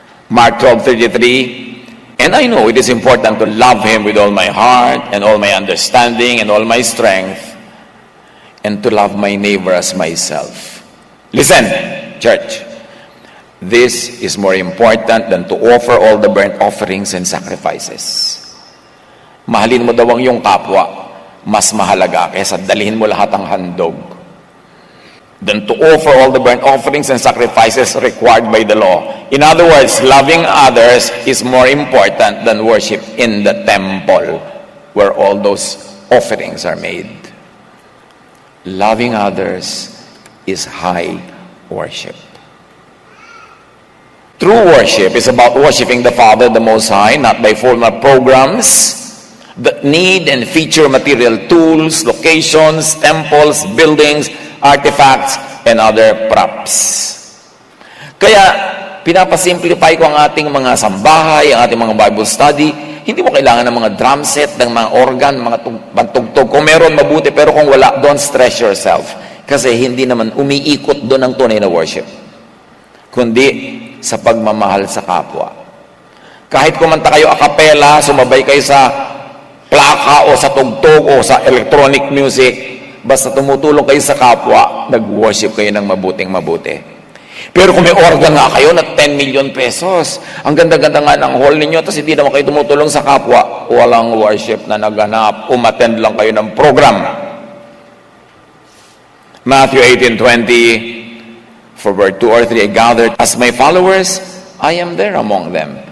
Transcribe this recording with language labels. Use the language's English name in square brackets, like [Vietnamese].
[English] Mark 12:33, and I know it is important to love Him with all my heart and all my understanding and all my strength, and to love my neighbor as myself. Listen, church, this is more important than to offer all the burnt offerings and sacrifices. [Filipino] Mahalin mo daw ang iyong kapwa, mas mahalaga kaysa dalhin mo lahat ang handog. [English] Than to offer all the burnt offerings and sacrifices required by the law. In other words, loving others is more important than worship in the temple where all those offerings are made. Loving others is high worship. True worship is about worshiping the Father, the Most High, not by formal programs that need and feature material tools, locations, temples, buildings, artifacts, and other props. [Filipino] Kaya, pinapasimplify ko ang ating mga sambahay, ang ating mga Bible study. Hindi mo kailangan ng mga drum set, ng mga organ, mga pantugtog. Kung meron, mabuti. Pero kung wala, [English] don't stress yourself. [Filipino] Kasi hindi naman umiikot doon ang tunay na worship. Kundi sa pagmamahal sa kapwa. Kahit kumanta kayo a cappella, sumabay kayo sa plaka o sa tugtog o sa [English] electronic music, [Filipino] basta tumutulong kayo sa kapwa, nag-worship kayo ng mabuting mabuti. Pero kung may organ nga kayo na 10 million pesos, ang ganda-ganda nga ng hall ninyo, tapos hindi naman kayo tumutulong sa kapwa, walang worship na naganap, umattend lang kayo ng program. [English] Matthew 18:20, for where 2 or 3 are gathered as my followers, I am there among them.